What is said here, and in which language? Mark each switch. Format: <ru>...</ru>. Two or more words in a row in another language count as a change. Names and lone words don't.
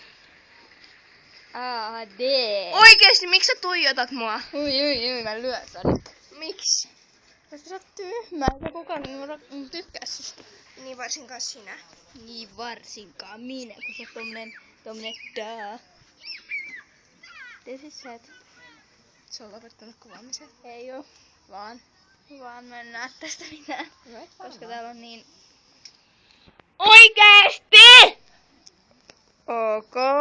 <fi>AD. Oikeesti, miksi sä tuijotat mua? Ui, mä lyön nyt. Miksi? Koska sä oot tyhmä, sä kukaan ei tykkää susta. Niin varsinkaan sinä. Niin varsinkaan minä, kun sä oot tommonen daa.</fi> <en>This is sad.</en> <fi>Se on lopettanut kuvaamisen. Ei oo, vaan mä en näe tästä mitään. Koska täällä on niin... Oikeesti! Ok.</fi>